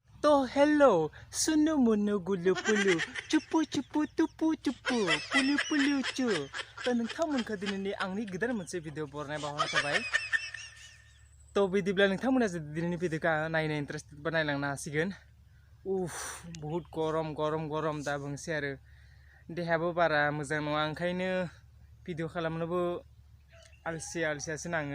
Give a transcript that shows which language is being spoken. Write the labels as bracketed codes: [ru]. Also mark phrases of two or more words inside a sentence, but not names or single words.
[brx] To hello, suno mono gulu pulu, cupu cupu tupu cupu, pulu pulu cu. To nोंथांमोनखौ दिनैनि आंनि गोदान मोनसे भिडिअ बरनाय बावहरनाय थाबाय। तो बिदिब्ला नोंथांमोना जुदि दिनैनि भिडिअखौ नायनो इन्टारेस्टेड बा नायलांनो हासिगोन। बहुत गरम दा बुंसै आरो देहायाबो बारा मोजां नङा ओंखायनो भिडिअ खालामनोबो आलसियासो नाङो।